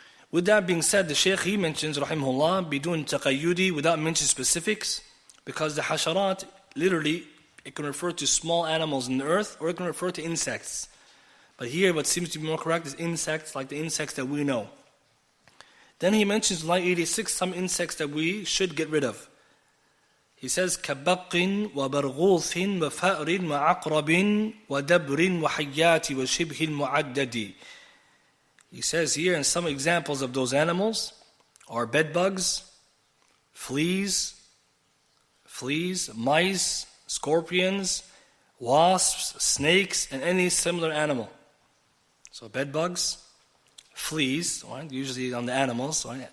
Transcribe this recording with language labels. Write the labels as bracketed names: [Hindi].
[English] With that being said, the Shaykh, he mentions, rahimahullah, bidun taqayyudi, without mentioning specifics, because the hasharat, literally, it can refer to small animals in the earth, or it can refer to insects. But here, what seems to be more correct is insects, like the insects that we know. Then he mentions, line 86, some insects that we should get rid of. He says, [Arabic] كَبَقٍ وَبَرْغُوثٍ وَفَأْرٍ وَعَقْرَبٍ وَدَبْرٍ وَحَيَّاتِ وَشِبْهِ الْمُعَدَّدِ. [English] He says here, and some examples of those animals are bedbugs, fleas, mice, scorpions, wasps, snakes, and any similar animal. So bedbugs, fleas, right? Usually on the animals, right?